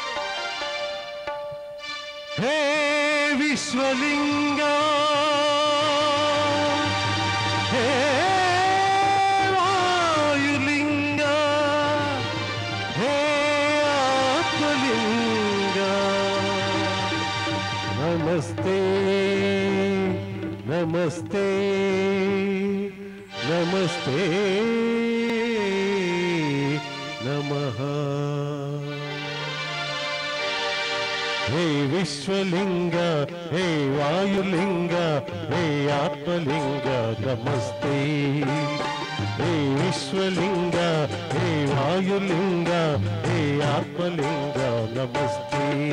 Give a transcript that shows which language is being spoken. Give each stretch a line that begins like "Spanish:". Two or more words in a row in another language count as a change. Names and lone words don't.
Sanskrit: హే విశ్వలింగా, హే వాయులింగా, హే ఆత్మలింగా, నమస్తే నమస్తే నమస్తే నమః. हे विश्वलिंग, हे वायुलिंग, हे आत्मलिंग, नमस्ते. हे विश्वलिंग, हे वायुलिंग, हे आत्मलिंग, नमस्ते.